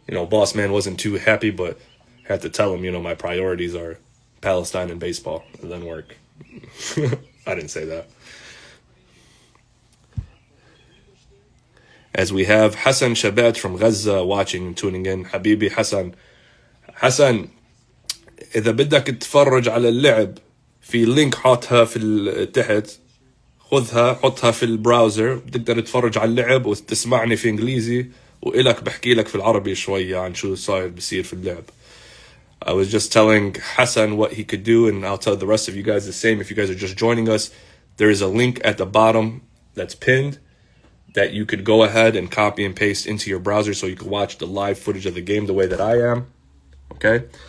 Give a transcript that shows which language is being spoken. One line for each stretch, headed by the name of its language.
English: Boss man wasn't too happy, but had to tell him, my priorities are Palestine and baseball and then work. I didn't say that. As we have Hassan Shabat from Gaza watching and tuning in. Habibi Hassan.
Arabic: Hassan, إذا بدك تتفرج على اللعب في لينك حاطها في تحت، خذها حطها في البراوزر، بتقدر تتفرج على اللعب وتسمعني في إنجليزي وإلك بحكي لك في العربي شوية عن شو صاير بصير في اللعب.
English: I was just telling Hassan what he could do, and I'll tell the rest of you guys the same. If you guys are just joining us, there is a link at the bottom that's pinned that you could go ahead and copy and paste into your browser so you can watch the live footage of the game the way that I am. Okay?